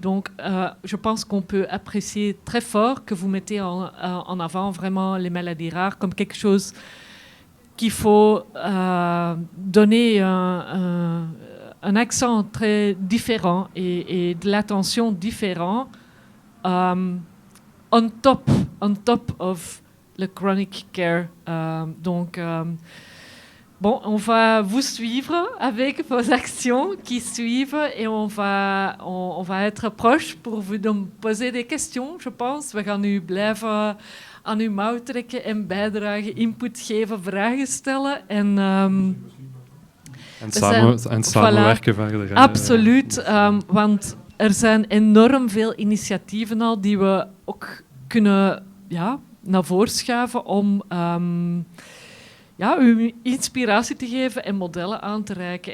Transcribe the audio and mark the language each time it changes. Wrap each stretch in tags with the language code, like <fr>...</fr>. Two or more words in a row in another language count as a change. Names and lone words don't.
<fr>Donc, je pense qu'on peut apprécier très fort que vous mettez en avant vraiment les maladies rares comme quelque chose qu'il faut donner un accent très différent et de l'attention différente</fr> <en>on top of the chronic care.</en> <fr>Bon, on va vous suivre avec vos actions qui suivent et on va être proche pour vous poser des questions, je pense.</fr> <nl>We gaan u blijven aan uw mouw trekken en bijdragen, input geven, vragen stellen. En samenwerken verder. Absoluut, want er zijn enorm veel initiatieven al die we ook kunnen naar voren schuiven om u inspiratie te geven en modellen aan te reiken.</nl>